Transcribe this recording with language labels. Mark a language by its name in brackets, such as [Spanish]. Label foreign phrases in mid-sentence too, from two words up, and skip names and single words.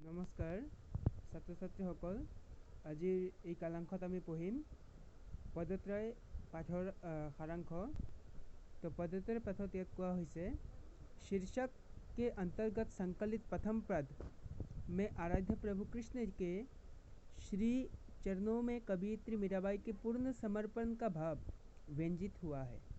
[Assamese] নমস্কাৰ ছাত্ৰ ছাত্ৰীসকল, আজিৰ এই কালাংশত আমি পঢ়িম পদত্ৰয় পাঠৰ সাৰাংশ। [Hindi] तो पदोत्तर पथत यात कोआ हुई शीर्षक के अंतर्गत संकलित प्रथम पद में आराध्य प्रभु कृष्ण के श्री चरणों में कवयित्री मीराबाई के पूर्ण समर्पण का भाव व्यंजित हुआ है।